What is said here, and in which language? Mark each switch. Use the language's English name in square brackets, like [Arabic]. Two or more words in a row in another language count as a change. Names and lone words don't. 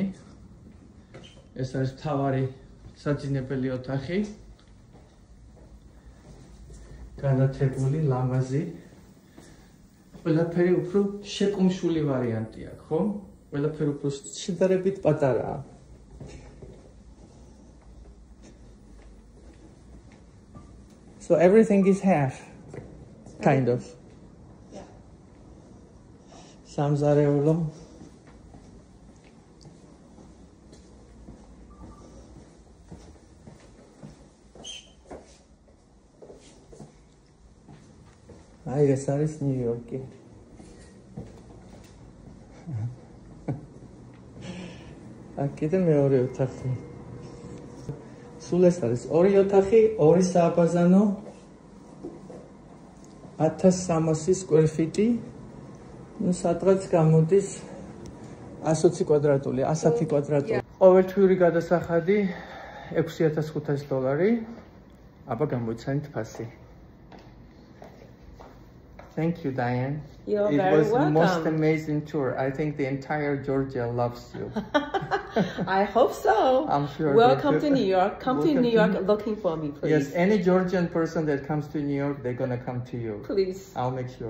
[Georgian] ეს არის მთავარი საძინებელი ოთახი. განათებული, ლამაზი. ყველაფერი უფრო შეკუმშული ვარიანტი აქვს, ხო? ყველაფერი უფრო შედარებით პატარაა. [English] So everything is half, kind of. Yeah. [Georgian] სამზარეულო. აი ეს არის ნიუ-იორკი. აქ კიდე მეორე ოთახი. სულ ეს არის ორი ოთახი, ორი სააბაზანო. 1300 [English] square feet- [Georgian] ი. Ну, სადღაც გამოდის 120 კვადრატული, 110 კვადრატული. ყოველთვიური გადასახადი $6500. აბა გამოიცანით ფასი. [English] Thank you, Diane. You're It very was the most welcome. amazing tour. I think the entire Georgia loves you. I hope so. I'm sure. Welcome to New York. Come to Welcome New to York looking for me, please. Yes, any Georgian person that comes to New York, they're gonna come to you.